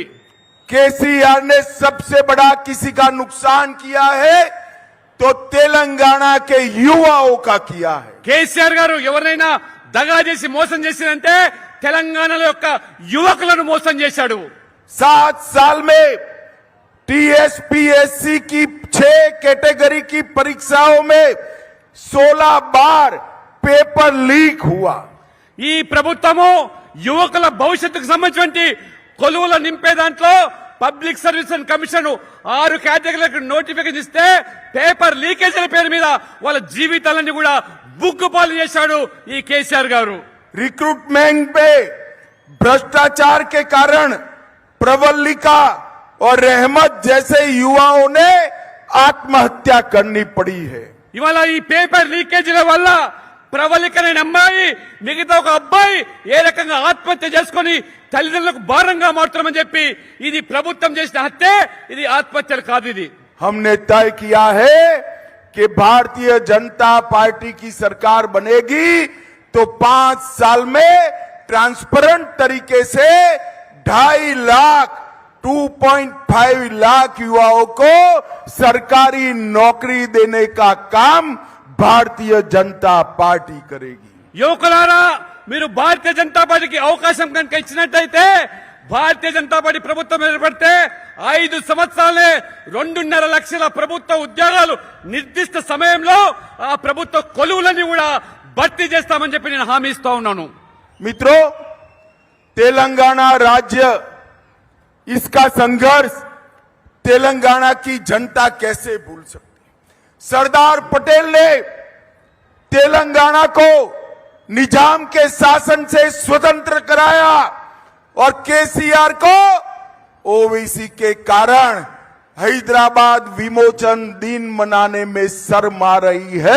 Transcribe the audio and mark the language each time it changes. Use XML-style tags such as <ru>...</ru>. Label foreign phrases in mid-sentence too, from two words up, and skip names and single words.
<hi>केसीआर ने सबसे बड़ा किसी का नुकसान किया है तो तेलंगाना के युवाओं का किया है।</hi> <te>కేసీఆర్ గారు ఎవరినైనా దగా చేసి మోసం చేసినంటే తెలంగాణలో యొక్క యువకులను మోసం చేశాడు.</te> <hi>7 साल में टीएसपीएससी की 6 कैटेगरी की परीक्षाओं में 16 बार पेपर लीक हुआ।</hi> <te>ఈ ప్రభుత్వము యువకుల భవిష్యత్తుకు సంబంధించినటువంటి కొలువుల నింపే దాంట్లో పబ్లిక్ సర్వీస్ కమిషన్ 6 కేటగిరీలకు నోటిఫికేషన్ ఇస్తే పేపర్ లీకేజీల పేరు మీద వాళ్ళ జీవితాలన్నీ కూడా బుగ్గుపాలు చేశాడు ఈ కేసీఆర్ గారు.</te> <hi>रिक्रूटमेंट पे भ्रष्टाचार के कारण प्रवल्लिका और रहमत जैसे युवाओं ने आत्महत्या करनी पड़ी है।</hi> <te>ఇవాళ ఈ పేపర్ లీకేజీల వల్ల ప్రవళికనే అమ్మాయి, మిగతా ఒక అబ్బాయి ఏ రకంగా ఆత్మహత్య చేసుకుని తల్లిదండ్రులకు భారంగా మారుతామని చెప్పి ఇది ప్రభుత్వం చేసిన హత్య, ఇది ఆత్మహత్యలు కాదు. ఇది</te> <hi>हमने तय किया है कि भारतीय जनता पार्टी की सरकार बनेगी तो 5 साल में ट्रांसपेरेंट तरीके से 2.5 लाख 2.5 लाख युवाओं को सरकारी नौकरी देने का काम भारतीय जनता पार्टी करेगी।</hi> <te>యువకులారా మీరు భారతీయ జనతా పార్టీకి అవకాశం కనుక ఇచ్చినట్టయితే భారతీయ జనతా పార్టీ ప్రభుత్వం ఏర్పడితే 5 సంవత్సరాలే 2.5 లక్షల ప్రభుత్వ ఉద్యోగాలు నిర్దిష్ట సమయంలో ఆ ప్రభుత్వ కొలువులని కూడా భర్తీ చేస్తామని చెప్పి నేను హామీ ఇస్తా ఉన్నాను।</te> <hi>मित्रों, तेलंगाना राज्य, इसका संघर्ष तेलंगाना की जनता कैसे भूल सकती? सरदार पटेल ने तेलंगाना को निजाम के शासन से स्वतंत्र कराया और केसीआर को ओवैसी के कारण हैदराबाद विमोचन दिन मनाने में शर्म आ रही है।</hi>